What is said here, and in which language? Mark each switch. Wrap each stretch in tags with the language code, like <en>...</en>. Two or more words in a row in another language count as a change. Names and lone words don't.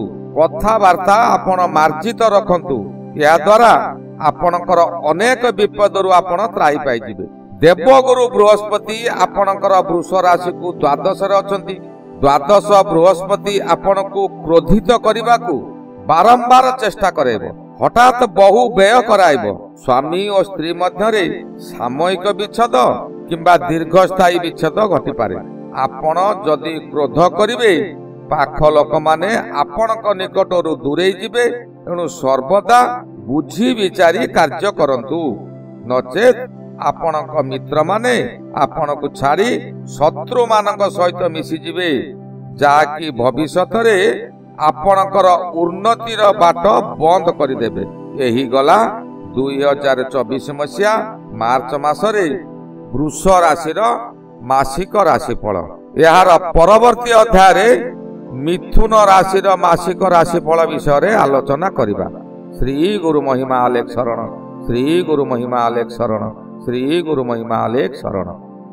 <or>କଥାବାର୍ତ୍ତା ଆପଣ ମାର୍ଜିତ ରଖନ୍ତୁ। ଯା ଦ୍ୱାରା ଆପଣଙ୍କର ଅନେକ ବିପଦରୁ ଆପଣ ତ୍ରାହି ପାଇ ଯିବେ। ଦେବଗୁରୁ ବୃହସ୍ପତି ଆପଣଙ୍କର ବୃଷ ରାଶି କୁ ଦ୍ୱାଦଶ ରେ ଅଛନ୍ତି। ଦ୍ୱାଦଶ ବୃହସ୍ପତି ଆପଣଙ୍କୁ କ୍ରୋଧିତ କରିବାକୁ ବାରମ୍ବାର ଚେଷ୍ଟା କରିବେ। ହଠାତ୍ ବହୁ ବ୍ୟୟ କରାଇବେ। ସ୍ୱାମୀ ଓ ସ୍ତ୍ରୀ ମଧ୍ୟରେ ସାମୟିକ ବିଚ୍ଛେଦ କିମ୍ବା ଦୀର୍ଘସ୍ଥାୟୀ ବିଚ୍ଛେଦ ଘଟି ପାରେ। ଆପଣ ଯଦି କ୍ରୋଧ କରିବେ ପାଖ ଲୋକ ମାନେ ଆପଣଙ୍କ ନିକଟରୁ ଦୂରେଇ ଯିବେ। ଏଣୁ ସର୍ବଦା ବୁଝି ବିଚାରି କାର୍ଯ୍ୟ କରନ୍ତୁ, ନଚେତ୍ ଆପଣଙ୍କ ମିତ୍ର ମାନେ ଆପଣଙ୍କୁ ଛାଡ଼ି ଶତ୍ରୁ ମାନଙ୍କ ସହିତ ମିଶି ଯିବେ, ଯାହାକି ଭବିଷ୍ୟତ ରେ ଆପଣଙ୍କର ଉନ୍ନତିର ବାଟ ବନ୍ଦ କରିଦେବେ। ଏହି ଗଲା 2024 ମସିହା ମାର୍ଚ୍ଚ ମାସରେ ବୃଷ ରାଶିର ମାସିକ ରାଶିଫଳ। ଯାର ପରବର୍ତ୍ତୀ ଅଧ୍ୟାୟ ରେ ମିଥୁନ ରାଶିର ମାସିକ ରାଶିଫଳ ବିଷୟ ରେ ଆଲୋଚନା କରିବା। ଶ୍ରୀ ଗୁରୁ ମହିମା ଅଲେଖ ଶରଣ। ଶ୍ରୀ ଗୁରୁ ମହିମା ଅଲେଖ ଶରଣ। ଶ୍ରୀ ଗୁରୁ ମହିମା ଅଲେଖ ଶରଣ।</or>